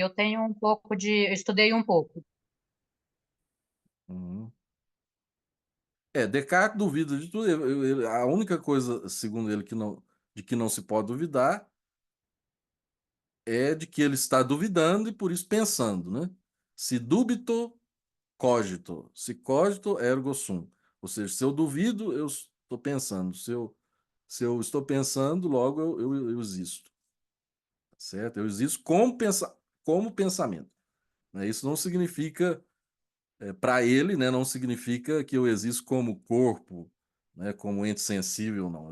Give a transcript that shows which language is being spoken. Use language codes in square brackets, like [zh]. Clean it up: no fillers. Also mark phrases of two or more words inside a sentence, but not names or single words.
[pt] Eu tenho um pouco eu estudei um pouco. Uhum. Descartes duvida de tudo. A única coisa, segundo ele, de que não se pode duvidar é de que ele está duvidando e por isso pensando, né? [la] Se dubito, cogito. Se cogito, ergo sum. [pt] Ou seja, se eu duvido, eu estou pensando. Se eu estou pensando, logo eu existo. Certo? Eu existo como pensamento. Né? Isso não significa, para ele, né, não significa que eu existo como corpo, né, como ente sensível, não.